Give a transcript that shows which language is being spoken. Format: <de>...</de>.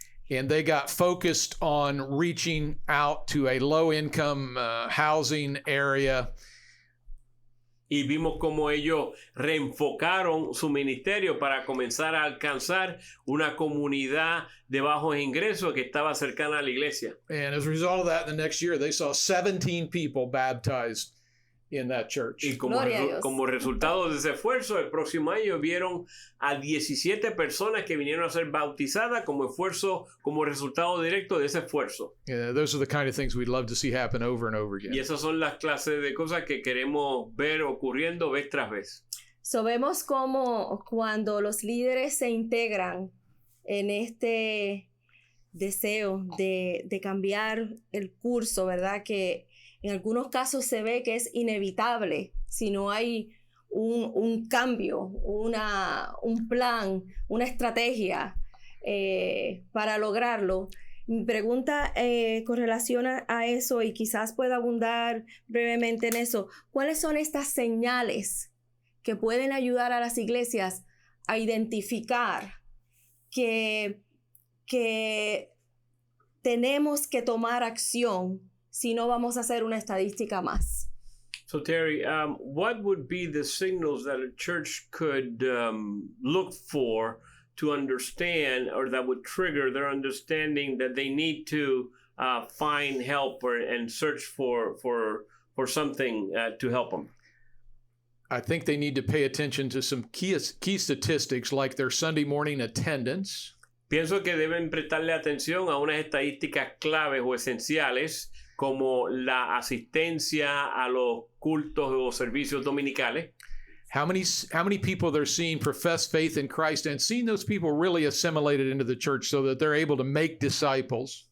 <en>And they got focused on reaching out to a low-income housing area.</en> <es>Y vimos cómo ellos reenfocaron su ministerio para comenzar a alcanzar una comunidad de bajos ingresos que estaba cercana a la iglesia.</es> <en>And as a result of that, the next year they saw 17 people baptized in that church.</en> <es>Y como resultado de ese esfuerzo, el próximo año vieron a 17 personas que vinieron a ser bautizadas como resultado directo de ese esfuerzo.</es> <en>Those are the kind of things we'd love to see happen over and over again.</en> <es>Y esas son las clases de cosas que queremos ver ocurriendo vez tras vez. So vemos cómo cuando los líderes se integran en este deseo de cambiar el curso, ¿verdad? Que en algunos casos se ve que es inevitable si no hay un cambio, un plan, una estrategia para lograrlo. Mi pregunta con relación a eso, y quizás pueda abundar brevemente en eso, ¿cuáles son estas señales que pueden ayudar a las iglesias a identificar que tenemos que tomar acción si no vamos a hacer una estadística más?</es> <en>So Terry, what would be the signals that a church could look for to understand, or that would trigger their understanding that they need to find help and search for something to help them? I think they need to pay attention to some key statistics like their Sunday morning attendance.</en> <es>Pienso que deben prestarle atención a unas estadísticas claves o esenciales como la asistencia a los cultos o servicios dominicales.</es> <en>How many people they're seeing profess faith in Christ and seeing those people really assimilated into the church so that they're able to make disciples.</en>